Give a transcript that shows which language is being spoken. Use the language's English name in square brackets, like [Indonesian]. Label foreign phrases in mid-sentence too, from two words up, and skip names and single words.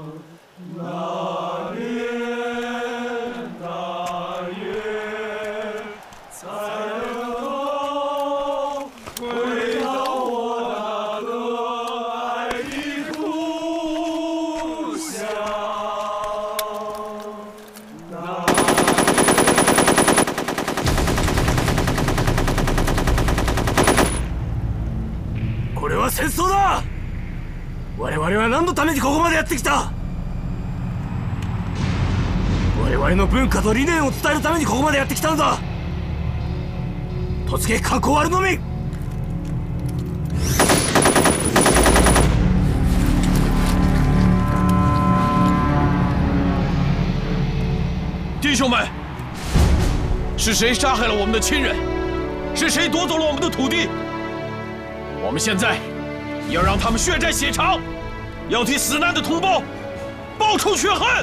[Chinese] 那年那月，才能够回到我那个爱的故乡。 [Japanese] これは戦争だ。我々は何のためにここまでやってきた。我々の文化と理念を伝えるためにここまでやってきたのだ。突撃観光あるのみ。 [Chinese] 弟兄们，是谁杀害了我们的亲人？是谁夺走了我们的土地？我们现在要让他们血债血偿，要替死难的同胞报仇雪恨！